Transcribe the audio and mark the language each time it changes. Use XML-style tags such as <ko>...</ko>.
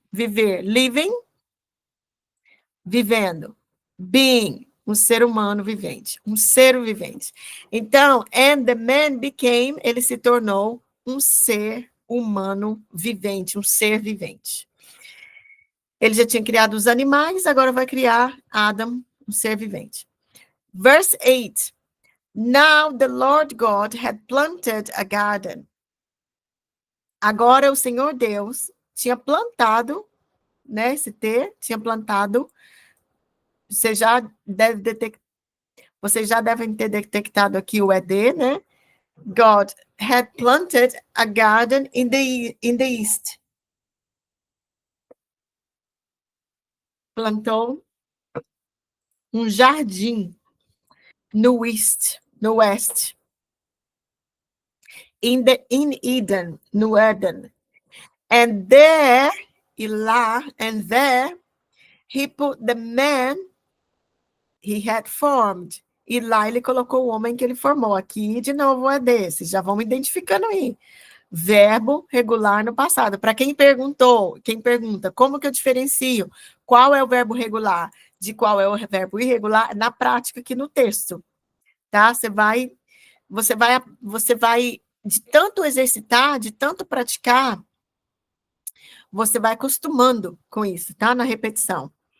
<pt>Viver, living, vivendo, being, um ser humano vivente, um ser vivente. Então,</pt> <en>and the man became,</en> <pt>ele se tornou um ser humano vivente, um ser vivente. Ele já tinha criado os animais, agora vai criar Adam, um ser vivente.</pt> <en>Verse 8. Now the Lord God had planted a garden.</en> <pt>Agora o Senhor Deus tinha plantado, né, esse T, tinha plantado, vocês já devem ter detectado aqui o ED, né?</pt> <en>God had planted a garden in the east.</en> <pt>Plantou um jardim no east, no oeste.</pt> <en>In Eden,</en> <pt>no Éden.</pt> <en>And there,</en> <pt>e lá,</pt> <en>and there, he put the man he had formed.</en> <pt>E lá ele colocou o homem que ele formou. Aqui, de novo, é desse. Já vão identificando aí. Verbo regular no passado. Para quem pergunta, como que eu diferencio qual é o verbo regular de qual é o verbo irregular? Na prática, aqui no texto. Tá? Você vai de tanto exercitar, de tanto praticar, você vai acostumando com isso, tá? Na repetição.</pt>